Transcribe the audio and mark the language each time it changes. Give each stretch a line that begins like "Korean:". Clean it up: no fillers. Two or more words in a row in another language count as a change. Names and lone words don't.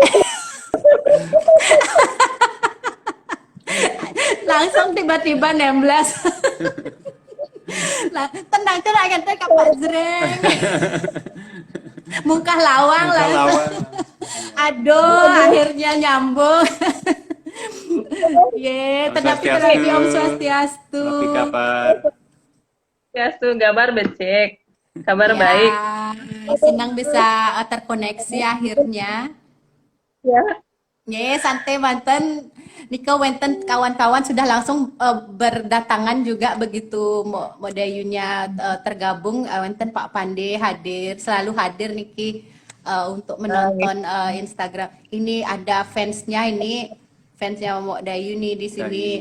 Indonesian: Langsung tiba-tiba nemblas. Nah, tenang kan Pak Jreng.
Balinese: Mungkah lawang
Indonesian: Muka langsung. lawan. Aduh, akhirnya nyambung.
Balinese: Om
Indonesian: Tetapi
Balinese: Swastiastu. Om Swastiastu. Tapi kabar? Swastiastu, kabar becek.
Indonesian: Kabar Ya, baik. senang bisa terkoneksi akhirnya. Ya.
Balinese: Santai manten. Niko wenten
Indonesian: kawan-kawan sudah langsung berdatangan juga begitu Modayunya tergabung. Wenten Pak Pande hadir, selalu hadir Niki untuk menonton Instagram. Ini ada fansnya fansnya Mok Dayu nih di sini.